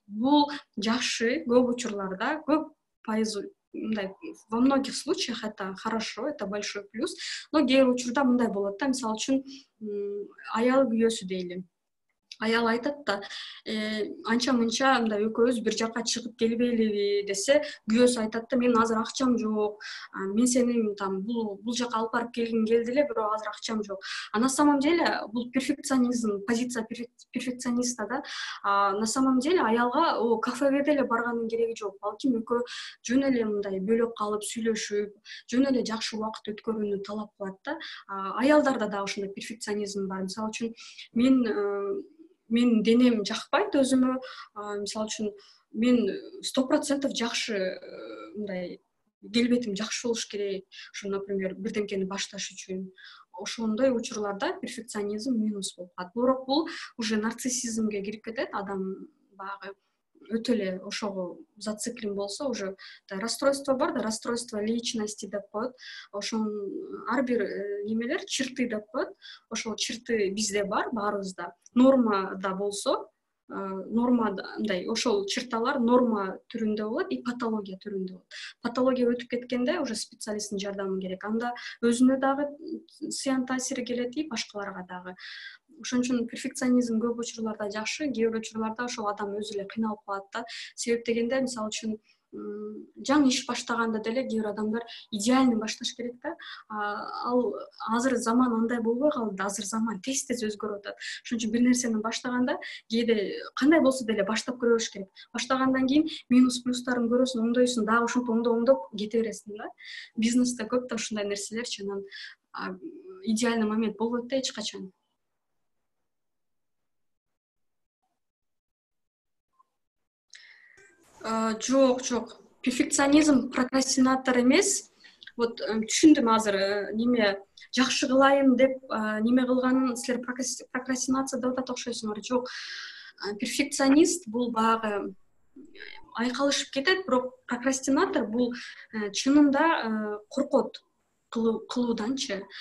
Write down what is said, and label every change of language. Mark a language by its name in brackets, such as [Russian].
[Kyrgyz] Бул жакшы, көп учурларда, көп пайыз мындай, [Russian] во многих случаях это хорошо, это большой плюс, но [Kyrgyz] кээ бир учурда мындай болот да, мисалы үчүн аял күйөөсү дейли. Аял айтат да, анча мынча мындай экөөбүз бир жака чыгып келбейлиби десе, күйөөсү айтат да, мен азыр акчам жок, мен сени там бул жака алып барып келгим келди эле, бирок азыр акчам жок. [Russian] А на самом деле [Kyrgyz] бул перфекционизм, [Russian] позиция перфекциониста [Kyrgyz] да. [Russian] На самом деле [Kyrgyz] аялга кафеге деле барганын кереги жок. Балким экөө жөн эле мындай бөлөп калып сүйлөшүп, жөн эле жакшы убакыт өткөрүүнү талап кылат да. Аялдарда да ушундай перфекционизм бар. Мисалы үчүн мен денем жакпайт өзүмө, мисалы үчүн мен 100% жакшы мындай келбетим жакшы болуш керек. Ошо, например, бирдемкени башташ үчүн. Ошондой учурларда перфекционизм минус болуп калат. Бирок бул уже нарциссизмге кирип кетет. Адам баягы өтө эле ошого зациклен болсо, уже расстройство бар да, [Russian] расстройство личности [Kyrgyz] деп коет. Ошон ар бир немелер черты деп коет. Ошол черты бизде бар, баарыбызда. Нормада болсо, нормадай ошол черталар норма түрүндө болот и патология түрүндө болот. Патология өтүп кеткенде уже специалисттин жардамы керек. Анда өзүнө дагы зыян таасири келет и башкаларга дагы. Ошон үчүн перфекционизм көп учурларда жакшы, кээ бир учурларда ошол адам өзү эле кыйналып калат да. Себеп дегенде, мисалы үчүн жаңы иш баштаганда деле кээ бир адамдар идеальный башташ керек да. Ал азыр заман андай болбой калды, азыр заман тез өзгөрүп атат. Ошон үчүн бир нерсени баштаганда кээде кандай болсо деле баштап көрө бериш керек. Баштагандан кийин минус плюстарын көрөсүң, оңдойсуң, дагы ушинтип оңдоп кете бересиң да. Бизнесте көп да ушундай нерселерчи, анан идеальный момент болбойт да эч качан. Жок. Перфекционизм прокрастинатор эмес. Вот түшүндүм азыр, неме жакшы кылайын деп неме кылганын силер прокрастинация деп атат окшойсуңар. Жок. Перфекционист бул багы айкалышып кетет, бирок прокрастинатор бул чынында коркот кылууданчы.